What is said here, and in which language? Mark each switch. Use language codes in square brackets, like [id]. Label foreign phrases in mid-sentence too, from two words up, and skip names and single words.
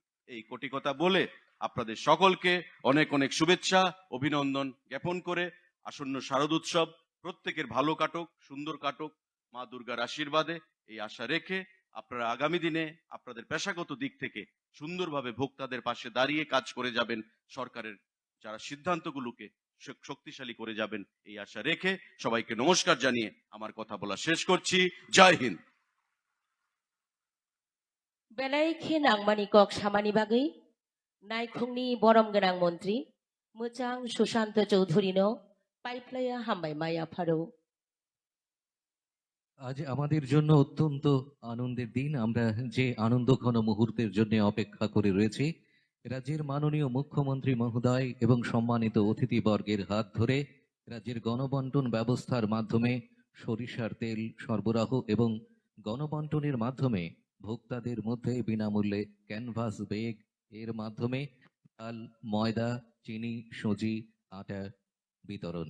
[bn] এই কোটি কথা বলে আপনাদের সকলকে অনেক অনেক শুভেচ্ছা, অভিনন্দন জ্ঞাপন করে আসন্ন শারদ উৎসব প্রত্যেকের ভালো কাটুক, সুন্দর কাটুক, মা দুর্গার আশীর্বাদে এই আশা রেখে আপনারা আগামী দিনে আপনাদের পেশাগত দিক থেকে সুন্দরভাবে ভোক্তাদের পাশে দাঁড়িয়ে কাজ করে যাবেন, সরকারের যারা সিদ্ধান্তগুলোকে শক্তিশালী করে যাবেন এই আশা রেখে সবাইকে নমস্কার জানিয়ে আমার কথা বলা শেষ করছি। জয় হিন্দ। [trp] बेलायखे नांगमानि कक सामानि बागै नायखुंनि बरम गोनां मन्त्रि मोजां सुशान्त चौधुरीनो पाइप्लाया हामबाय आफादौ। [bn] আজ আমাদের জন্য অত্যন্ত আনন্দের দিন। আমরা যে আনন্দঘন মুহূর্তের জন্য অপেক্ষা করে রয়েছি, রাজ্যের মাননীয় মুখ্যমন্ত্রী মহোদয় এবং সম্মানিত অতিথিবর্গের হাত ধরে রাজ্যের গণবন্টন ব্যবস্থার মাধ্যমে সরিষার তেল সরবরাহ এবং গণবন্টনের মাধ্যমে ভোক্তাদের মধ্যে বিনামূল্যে ক্যানভাস ব্যাগ এর মাধ্যমে চাল, ময়দা, চিনি, সুজি, আটা বিতরণ।